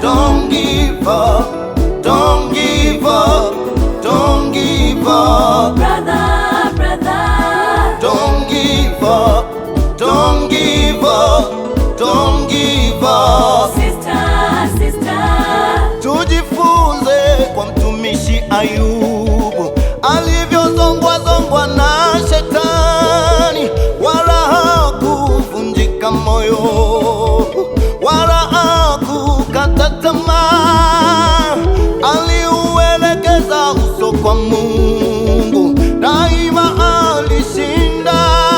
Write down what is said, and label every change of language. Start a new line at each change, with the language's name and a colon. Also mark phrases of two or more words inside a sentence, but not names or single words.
English: Don't give up, don't give up, don't give up. Brother, Brother. Don't give up. Don't give up, don't give up. Sister, sister.
Swahili: Tujifunze kwa mtumishi Ayubu, alivyozongwa zongwa na shetani, wala hakuvunjika moyo, wala haku Kukata tamaa, aliuelekeza uso kwa Mungu, daima alishinda.